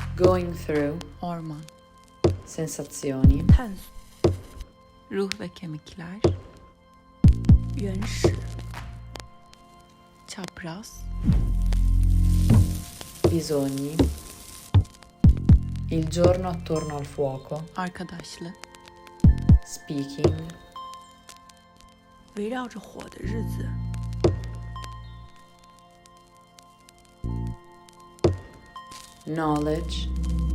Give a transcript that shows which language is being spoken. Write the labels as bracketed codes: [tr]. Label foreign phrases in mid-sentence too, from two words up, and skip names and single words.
[en] Going through. [tr] Orman. [it] Sensazioni. [zh] 探索、 [tr] Ruh ve kemikler. [zh] 原始、 [tr] Çapraz. [it] Bisogni. Il giorno attorno al fuoco. [tr] Arkadaşlık. [en] Speaking. [zh] 围绕着火的日子、 [en] Knowledge.